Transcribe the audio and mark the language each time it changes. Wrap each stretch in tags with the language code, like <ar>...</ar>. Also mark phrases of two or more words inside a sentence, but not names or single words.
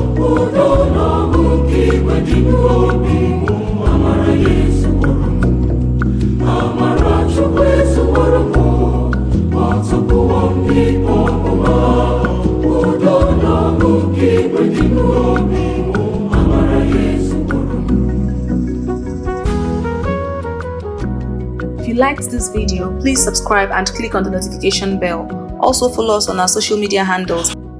<ig>Udo na ọṅụ nke inwe dị n'obi, amara ya ezuworo m. Amara Chukwu ezuworo m, ọ zọpụwo m n'ikpe ọmụma. Udo na ọṅụ nke inwe dị n'obi, amara ya ezuworo m.</ig> <en>If you liked this video, please subscribe and click on the notification bell. Also follow us on our social media handles.</en>